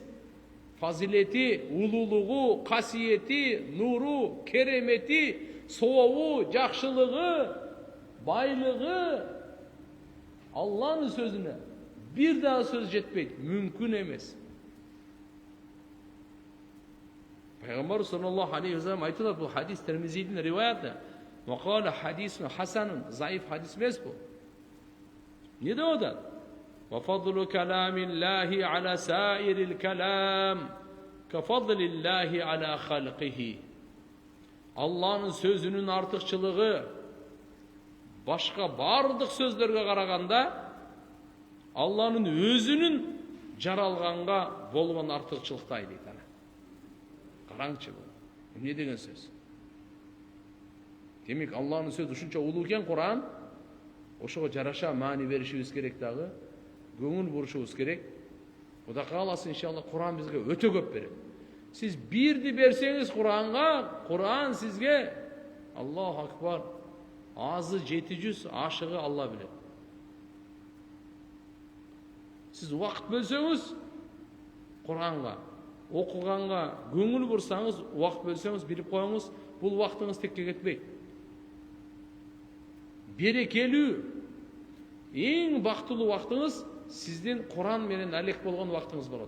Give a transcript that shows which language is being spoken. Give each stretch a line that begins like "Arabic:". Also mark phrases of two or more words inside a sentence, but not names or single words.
Kyrgyz: Фазилети, улуулугу, касиети, нуру, керемети, сообу, жакшылыгы, байлыгы Алланын сөзүнө бир дагы сөз жетпейт, мүмкүн эмес. Пайгамбар
Arabic: صلى الله عليه وسلم
Kyrgyz: айтылат, бул хадис Термизидин риваяты.
Arabic: وقال حديث حسن ضعيف حديث
Kyrgyz: емес бұл. Не деп атат?
Arabic: وفضل كلام الله على سائر الكلام كفضل الله على خلقه.
Kyrgyz: Алланын сөзүнүн артыкчылыгы башка бардык сөздөргө караганда Алланын өзүнүн жаралганга болгон артыкчылыктай дейт. Караңчы бул. Эмне деген сөз? Демек, Алланын сөзү ушунча улуу экен Кур'ан, ошого жараша маани беришибиз керек дагы, көңүл бурушубуз керек. Кудай кааласа иншалла Кур'ан бизге өтө көп берет. Сиз бирди берсеңиз Кур'анга, Кур'ан сизге
Arabic: الله أكبر,
Kyrgyz: азы 700, ашыгы Алла билет. Сиз убакыт бөлсөңүз Кур'анга, окуганга көңүл бурсаңыз, убакыт бөлсөңүз, билип коюңуз, бул убактыңыз текке кетпейт. Берекелүү, эң бактылуу убактыңыз сиздин Кур'ан менен алек болгон убактыңыз болот.